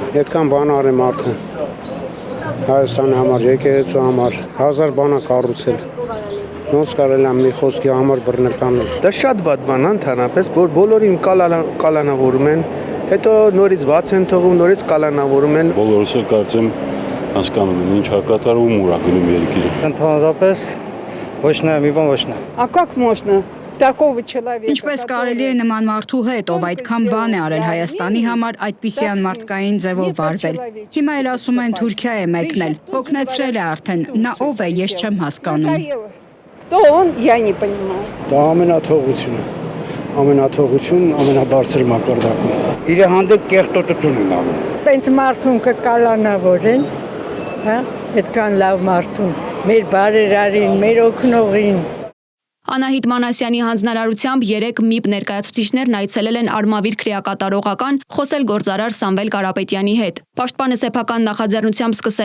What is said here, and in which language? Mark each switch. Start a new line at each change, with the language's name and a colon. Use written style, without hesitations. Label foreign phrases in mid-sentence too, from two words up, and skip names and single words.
Armenian: Այդքան բան արի մարդը։ Հայաստանի համար, եկեղեցու համար 1000 բան է կառուցել։ Ոնց կարելի է մի խոսքի համար բռնել տանել։ Դա շատ վատ բան է ընդհանրապես, որ բոլորին կալանավորում են, հետո նորից բաց են թողում, նորից կալանավորում են։ Բոլորս էլ կարծեմ հասկանում են, ինչ հակատարում ուր է գնում երկիրը։ Ընդհանրապես ոչ նա մի բան ոչ նա։
Russian: А как можно такого человека?
Armenian: Ինչպես կարելի է նման մարդու հետ, ով այդքան բան է արել Հայաստանի համար, այդպիսի անմարդկային ձևով վարվել։ Հիմա էլ ասում են Թուրքիա է մեկնել, օգնեցրել է արդեն, նա ով է, ես չեմ հասկանում։
Russian: Кто он, я не понимаю.
Armenian: Դա ամենաթողությունը, ամենաթողություն, ամենաբարձր մակարդակում։ Իր հանդեպ կեղտոտություն են անում։ Տենց մարդուն կկալանավորեն, հա, այդքան լավ մարդուն, մեր բարերարին, մեր օգնողին։ Անահիտ Մանասյանի հանձնարարությամբ 3 ՄԻՊ ներկայացուցիչներն այցելել են Արմավիր քրեակատարողական, խոսել գործարար Սամվել Կարապետյանի հետ։ Պաշտպանը սեփական նախաձեռնությամբ սկսել